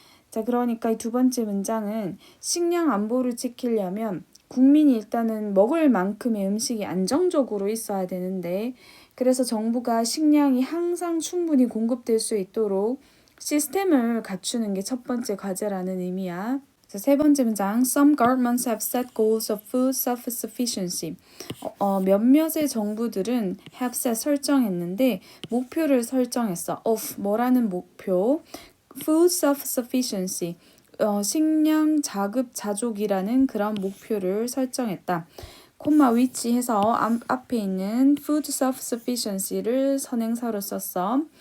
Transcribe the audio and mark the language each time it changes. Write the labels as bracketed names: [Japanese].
[Korean] 자, 그러니까 이 두 번째 문장은 식량 안보를 지키려면 국민이 일단은 먹을 만큼의 음식이 안정적으로 있어야 되는데 그래서 정부가 식량이 항상 충분히 공급될 수 있도록 시스템을 갖추는 게 첫 번째 과제라는 의미야. 자, 세 번째 문장. [English] Some governments have set goals of food self-sufficiency. [Korean] 몇몇의 정부들은 [English] have set [Korean] 설정했는데 목표를 설정했어. [English] of [Korean] 뭐라는 목표? [English] Food self-sufficiency. [Korean] 식량 자급자족이라는 그런 목표를 설정했다. 콤마 [English] which [Korean] 해서 앞에 있는 [English] food self-sufficiency [Korean] 를 선행사로 썼어.